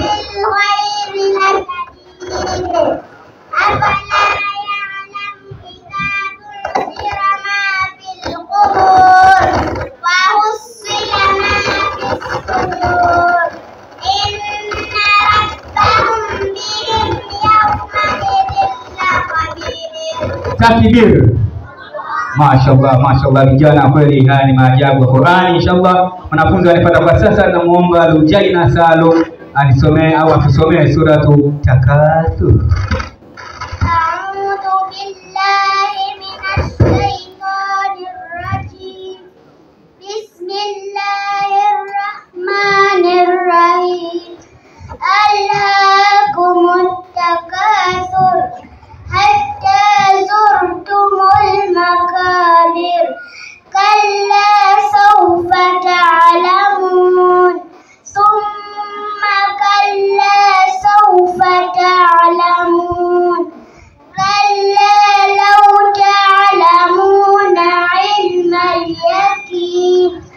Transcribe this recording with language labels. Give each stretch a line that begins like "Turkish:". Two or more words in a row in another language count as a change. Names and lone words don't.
Arabic: الخير لشديد أفلا يعلم إذا بُعْثِرَ ما في القبور وحصل ما في الصدور إن ربهم بهم يومئذ لخبير. Takbir.
Swahili: Mashallah vijana, kweli haya ni maajabu ya Qur'ani. Inshallah wanafunzi wanapata kwa sasa, na muomba Lujaina Salo anisomee au atusomee suratu Takathur.
Arabic: أعوذ بالله من الشيطان الرجيم بسم الله الرحمن الرحيم ألهاكم التكاثر حتى زرتم المقابر كلا سوف تعلمون ثم كلا سوف تعلمون كلا لو تعلمون علم اليقين